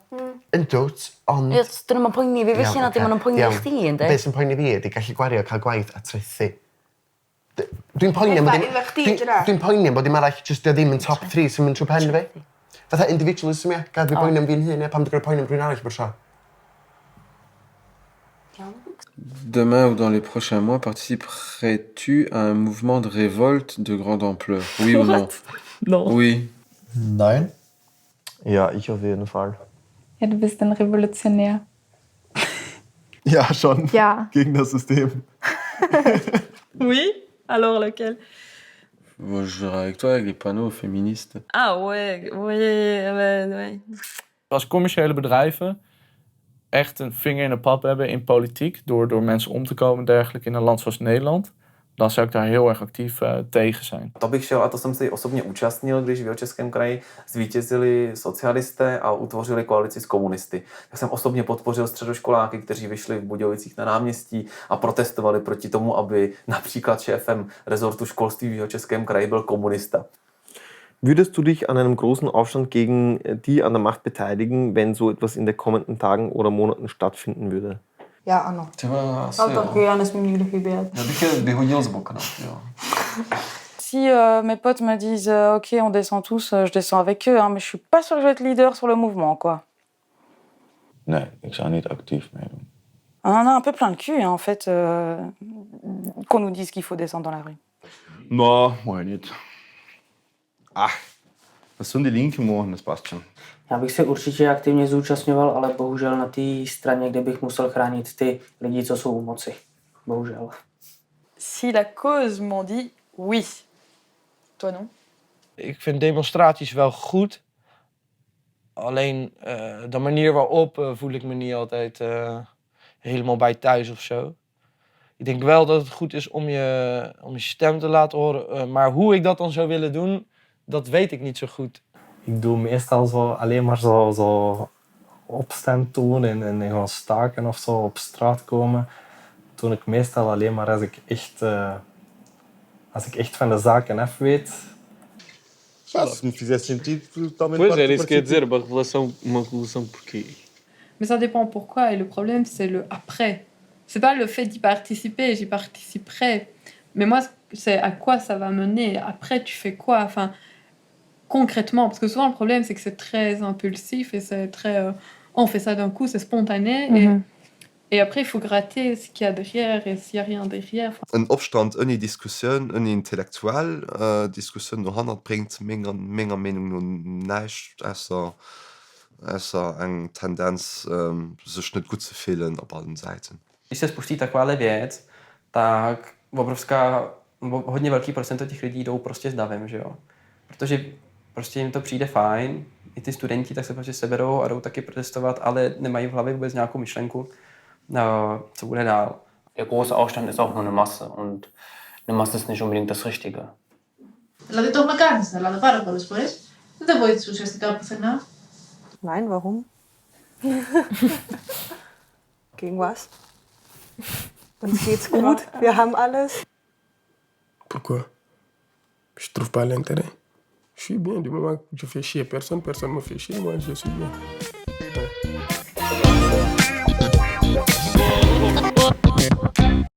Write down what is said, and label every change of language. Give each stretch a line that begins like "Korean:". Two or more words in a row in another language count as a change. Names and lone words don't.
Welsh: Yndwt, ond... Ie, dyn nhw'n poeni fi, felly na dim yn poeni chdi, ynddi? Be sy'n poeni fi ydi gallu gwario, cael gwaith a trethu. Dwi'n poeni am bod dim arall, just dio ddim yn top 3 sy'n mynd trwy pen fi. Fatha individualism, ia. Gad fi poeni am fi'n hun, ia. Pam dwi'n poeni am rhywun arall bo'r tro.
French: Demain ou dans les prochains mois, participerais-tu à un mouvement de révolte de grande ampleur? Oui ou non? Non. Oui.
German: Nein. Ja, ich auf jeden Fall. Ja, du bist ein Revolutionär. Ja, schon. Ja. Gegen das System.
French: Oui? Alors lequel? Moi, je dirais avec toi, avec les panneaux féministes. Ah ouais, ouais.
Dutch: Als commerciële bedrijven echt een vinger in de pap hebben in politiek, door mensen om te komen en dergelijke in een land zoals Nederland, dan zou ik daar heel erg actief tegen zijn.
Czech: To bych šel, a to jsem si osobně účastnil, když v Jihočeském kraji zvítězili socialisté a utvořili koalici s komunisty. Tak jsem osobně podpořil středoškoláky, kteří vyšli v Budějovicích na náměstí a protestovali proti tomu, aby například šéfem rezortu školství v Jihočeském kraji byl komunista.
German: Würdest du dich an einem großen Aufstand gegen die an der Macht beteiligen, wenn so etwas in den kommenden Tagen oder Monaten stattfinden würde?
Czech: Já ano. Třeba asi, ale taky já nesmím nikdy chybět. Já bych je vyhodil z okna, jo.
French: Si mes potes me disent ok, on descend tous, je descends avec eux, hein, mais je suis pas sûre que je vais être leader sur le mouvement, quoi.
Dutch: Nee, ik zou niet actief meedoen.
French: On en a un peu plein le cul, hein, en fait, qu'on nous dise qu'il faut descendre dans la rue.
Dutch: No, moje niet.
German: Das sollen die Linken machen, das passt schon.
Czech: Já bych se určitě aktivně zúčastňoval, ale bohužel na té straně, kde bych musel chránit ty lidi, co jsou u moci. Bohužel.
French: Si la cause m'en dit oui. Toi non?
Dutch: Ik vind demonstraties wel goed. Alleen de manier waarop voel ik me niet altijd helemaal bij thuis of zo. Ik denk wel dat het goed is om je stem te laten horen. Maar hoe ik dat dan zou willen doen, dat weet ik niet zo goed. Ik doe meestal zo alleen maar zo opstand doen en gewoon staken of zo op straat komen. Doe ik meestal alleen maar als ik echt van de zaken af weet.
Portuguese: Se não fizer sentido, totalmente. Pois era isso que eu ia dizer, uma revolução porquê?
French: Mais ça dépend pourquoi, et le problème c'est le après. C'est pas le fait d'y participer, j'y participerai. Mais moi, c'est à quoi ça va mener. Après, tu fais quoi? Enfin, concrètement, parce que souvent le problème c'est que c'est très impulsif et c'est très... on fait ça d'un coup, c'est spontané. Et après, il faut gratter ce qu'il y a derrière et s'il n'y a rien derrière.
German: Ein Aufstand, eine Diskussion, eine intellektuelle Diskussion noch handelt, bringt meiner Meinung nach nicht, also eine Tendenz, sich nicht gut zu fühlen auf allen Seiten.
Czech: Když se spustí takováhle věc, tak hodně velký procento těch lidí jdou prostě s davem, že jo? Protože prostě jim to přijde fajn, i ty studenti tak se prostě seberou a jdou taky protestovat, ale nemají v hlavě vůbec nějakou myšlenku, co bude dál.
German: Der große Aufstand ist auch nur eine Masse und eine Masse ist nicht unbedingt das Richtige.
Greek: Δηλαδή το έχουμε κάνει στην Ελλάδα πάρα πολλές φορές. Δεν βοήθησε ουσιαστικά πουθενά.
German: Nein, warum? Gegen was? Uns geht's gut, wir haben alles.
French: Pourquoi? Je trouve pas l'intérêt. Je suis bien, du moment que je fais chier personne, personne me fait chier, moi je suis bien.